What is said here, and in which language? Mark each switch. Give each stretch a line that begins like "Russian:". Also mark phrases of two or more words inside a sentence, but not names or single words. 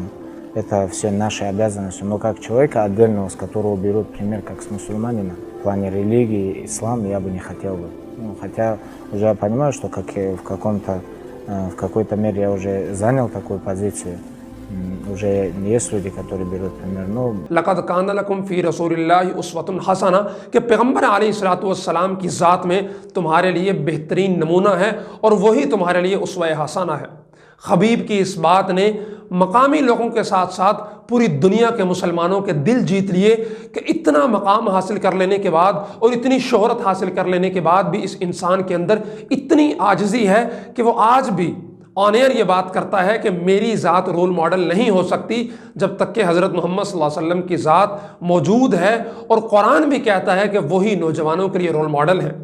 Russian: Это все наши обязанности. Но как человека отдельного, с которого берут пример, как с мусульманина, в плане религии, ислам, я бы не хотел бы. Хотя уже я понимаю, что как в какой-то мере я уже занял такую позицию. Уже есть люди, которые берут пример.
Arabic: لَقَدْ كَانَ لَكُمْ فِي رَسُولِ اللَّهِ أُسْوَةٌ حَسَنَةٌ
Urdu: کہ پیغمبر
Arabic: علیہ الصلوۃ والسلام
Urdu: کی ذات میں تمہارے لیے بہترین نمونہ ہے اور وہی تمہارے لیے اسوہ حسنہ ہے۔ خبیب کی اس بات نے مقامی لوگوں کے ساتھ ساتھ پوری دنیا کے مسلمانوں کے دل جیت لیے کہ اتنا مقام حاصل کر لینے کے بعد اور اتنی شہرت حاصل کر لینے کے بعد بھی اس انسان کے اندر اتنی عاجزی ہے کہ وہ آج بھی
English: on air
Urdu: یہ بات کرتا ہے کہ میری ذات
English: role model
Urdu: نہیں ہو سکتی جب تک کہ حضرت محمد
Arabic: صلی اللہ علیہ وسلم
Urdu: کی ذات موجود ہے، اور قرآن بھی کہتا ہے کہ وہی نوجوانوں کے لیے
English: role model
Urdu: ہے۔